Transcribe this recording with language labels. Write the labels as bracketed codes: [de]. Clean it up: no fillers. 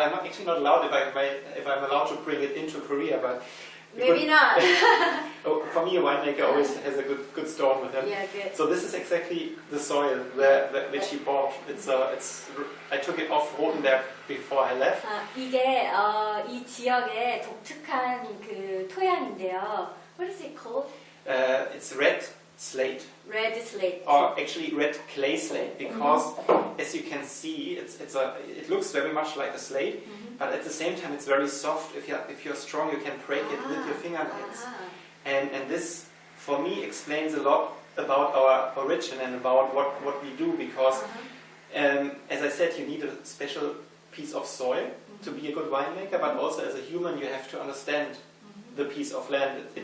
[en] I'm actually not allowed if I'm allowed to bring it into Korea, but Maybe not. For me, a winemaker always has a good storm with him. Yeah, good. So this is exactly the soil which he bought. I took it off Rothenberg before I left. [ko] 이게 이 지역의 독특한 그 토양인데요. [en] What is it called? It's red slate. Red slate. Or actually red clay slate, because as you can see, it looks very much like a slate, but at the same time it's very soft. If you're strong, you can break it with your fingernails. And this, for me, explains a lot about our origin and about what we do, because as I said, you need a special piece of soil to be a good winemaker, but also as a human you have to understand the piece of land.